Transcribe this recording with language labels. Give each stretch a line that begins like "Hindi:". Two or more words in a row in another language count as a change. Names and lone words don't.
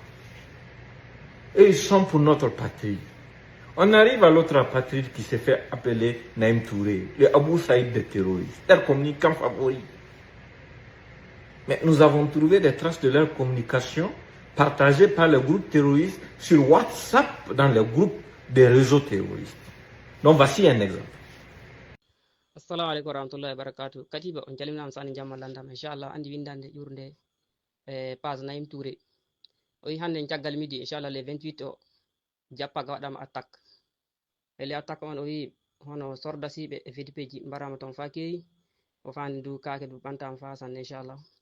French: Et ils sont pour notre patrie. On arrive à l'autre patrie qui s'est fait appeler Naïm Touré, le Abou Saïd des terroristes, leur communicant favori. Mais nous avons trouvé des traces de leur communication partagées par les groupes terroristes sur WhatsApp dans les groupes des réseaux terroristes. Donc voici un exemple.
Arabic: السلام عليكم ورحمة الله وبركاته.
Fula: Katiba on jalimna sani jamma landam inshallah andi windande yurde page Naim Touré. O yi hande caggal midi inshallah le 28 o jappaga wadama attaque. E le attaque on o yi hono sordasibe e VDP ji mbarama ton fa keyi o fandi du kake du bantam fa san inshallah.